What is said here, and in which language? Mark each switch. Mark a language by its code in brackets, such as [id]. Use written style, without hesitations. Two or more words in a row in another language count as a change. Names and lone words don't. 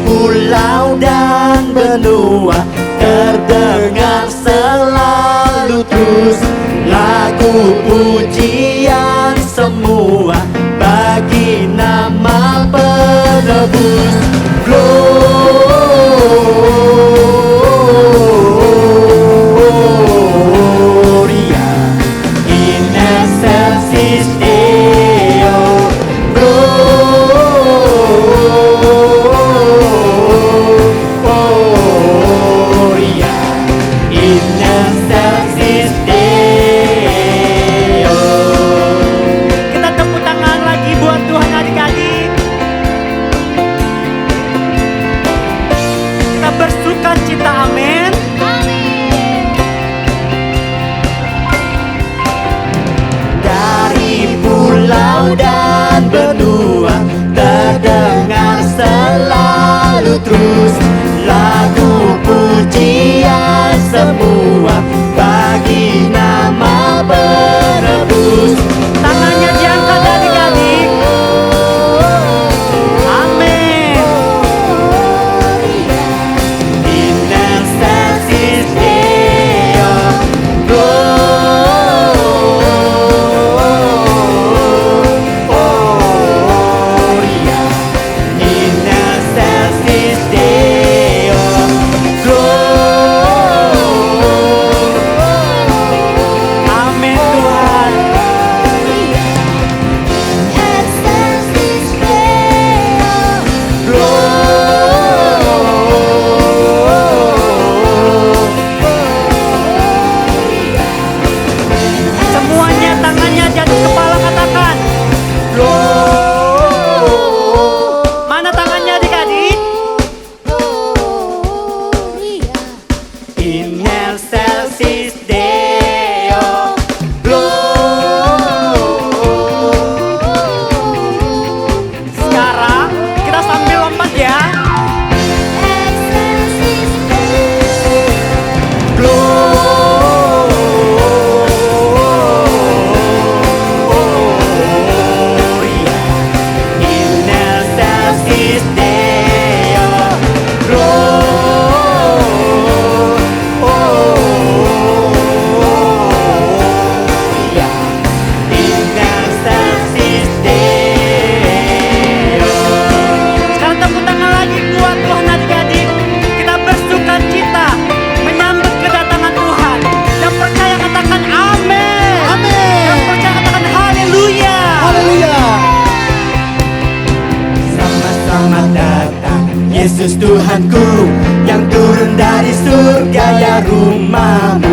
[id] Pulau dan benua terdengar selalu terus. Lagu pujian semua bagi nama penebus. [la] Gloria in excelsis Deo. Gloria in excelsis Deo. [id] Kita tepuk tangan lagi buat Tuhan adik-adik. Kita bersuka cita, amin. Dari pulau dan benua terdengar selalu terus lagu pujian semua bagi nama penebus. Tangannya diangkat adik-adik. Amin. [la] In excelsis Deo. Gloria in excelsis Deo. [id] Amin Tuhan. Semuanya tangannya di atas kepala, katakan. Mana tangannya adik-adik? [la] In excelsis Deo. [id] Sekarang kita sambil lompat ya. [la] Gloria in excelsis Deo. Gloria in excelsis Deo. [id] Sekarang tepuk tangan lagi buat Tuhan adik-adik. Kita bersuka cita menyambut kedatangan Tuhan. Yang percaya katakan amin. Amin. Yang percaya katakan haleluya. Haleluya. Selamat datang Yesus Tuhanku yang turun dari surga ya rumahmu.